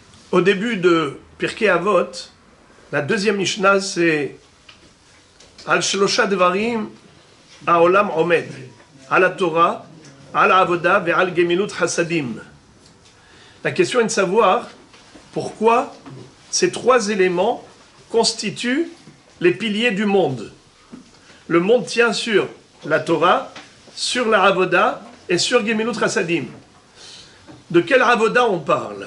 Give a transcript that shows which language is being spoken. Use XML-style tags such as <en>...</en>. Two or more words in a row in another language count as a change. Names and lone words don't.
<fr>Au début de Pirkei Avot, la deuxième Mishnah, c'est</fr> <he>על שלשה דברים העולם עומד על תורה על עבודה ועל גמילות חסדים.</he> <fr>La question est de savoir pourquoi ces trois éléments constituent les piliers du monde. Le monde tient sur la Torah, sur la Avoda et sur</fr> <he>גמילות חסדים.</he> <fr>De quel Avoda on parle?</fr>